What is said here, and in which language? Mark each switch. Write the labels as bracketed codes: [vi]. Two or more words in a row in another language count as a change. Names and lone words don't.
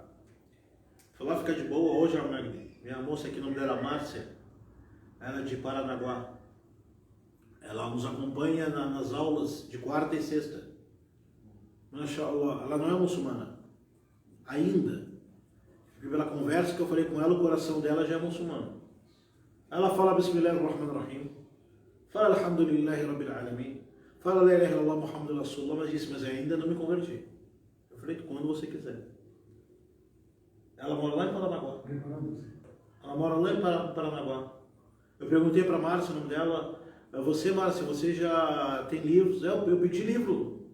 [pt] Falar ficar de boa hoje, minha moça aqui, o nome dela é Márcia, ela é de Paranaguá. Ela nos acompanha nas aulas de quarta e sexta. Mashallah, ela não é muçulmana ainda. Pela conversa que eu falei com ela, o coração dela já é muçulmano. Ela fala [ar] بسم الله الرحمن الرحيم, [pt] fala [ar] الحمد لله رب العالمين, [pt] fala [ar] لا إله إلا الله محمد رسول الله, [pt] mas disse, mas ainda não me converti. Eu falei, quando você quiser. Ela mora lá em Paranaguá. Ela mora lá em Paranaguá. Eu perguntei para a Márcia, o nome dela, você, Márcia, você já tem livros? Eu pedi livro.